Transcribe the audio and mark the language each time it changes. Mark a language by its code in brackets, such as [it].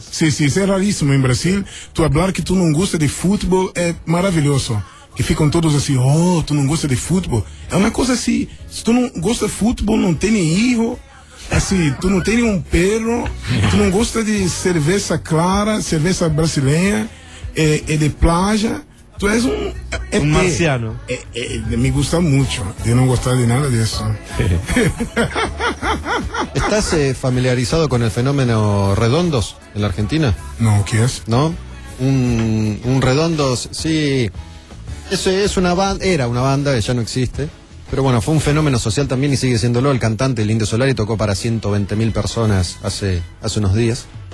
[es] Sí, es rarísimo en Brasil. Tú hablar que tú no gustas de fútbol es maravilloso. [pt] que ficam todos assim, oh, tu não gosta de futebol. É uma coisa assim, se tu não gosta de futebol, não tem erro. Assim, tu não tem nenhum perro, tu não gosta de cerveja clara, cerveja brasileira, é de plaja, tu és um ET. Um marciano. [es] Me gusta [pt] muito de não gostar de nada disso. [es] ¿Estás familiarizado con el fenómeno redondos en la Argentina? No, ¿qué es? ¿No? Un redondos, sí. Eso es una banda, era una banda, ya no existe. Pero bueno, fue un fenómeno social también y sigue siéndolo. El cantante, el Indio Solari, tocó para 120.000 personas hace unos días.